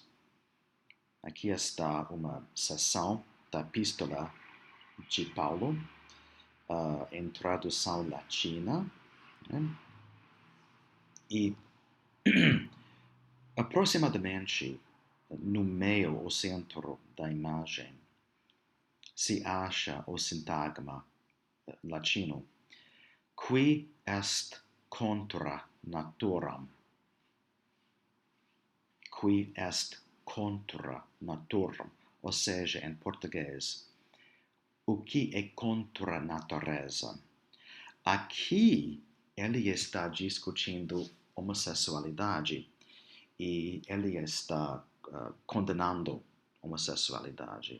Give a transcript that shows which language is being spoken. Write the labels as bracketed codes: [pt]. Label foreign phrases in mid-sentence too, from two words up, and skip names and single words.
[pt] Aqui está uma seção da epístola de Paulo, em tradução latina. E aproximadamente no meio ou centro da imagem se acha o sintagma latino: [la] qui est contra naturam. Qui est contra naturam. [pt] Ou seja, em português, o que é contra a natureza. Aqui ele está discutindo homossexualidade e ele está condenando homossexualidade.